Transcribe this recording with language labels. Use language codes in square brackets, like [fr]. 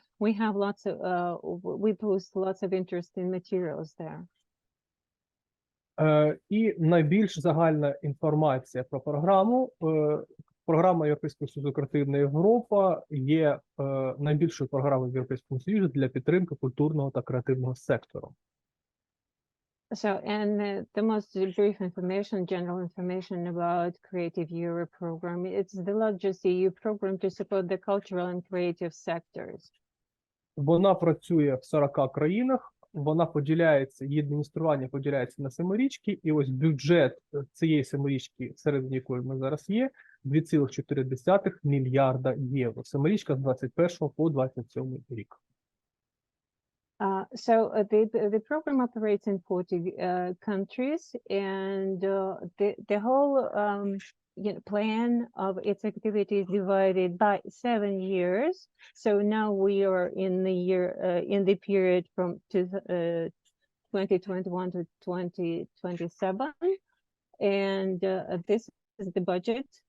[en] We have lots of we post lots of interesting materials there. [uk] І найбільш загальна інформація про програму. Програма Європейського Союзу Креативна Європа є найбільшою програмою в Європейському Союзі для підтримки культурного та креативного сектору. [en] So, and the most brief information, general information about Creative Europe program. It's the largest EU program to support the cultural and creative sectors. [uk] Вона працює в 40 країнах. Вона поділяється, її адміністрування поділяється на семирічки, і ось бюджет цієї семирічки, серед якої ми зараз є, 2,4 мільярда євро. Семирічка з 21 по 27 рік. [en] The program operates in 40 countries, and the whole plan of its activities divided by 7 years. So now we are in the period from 2021 to 2027, and this is the budget.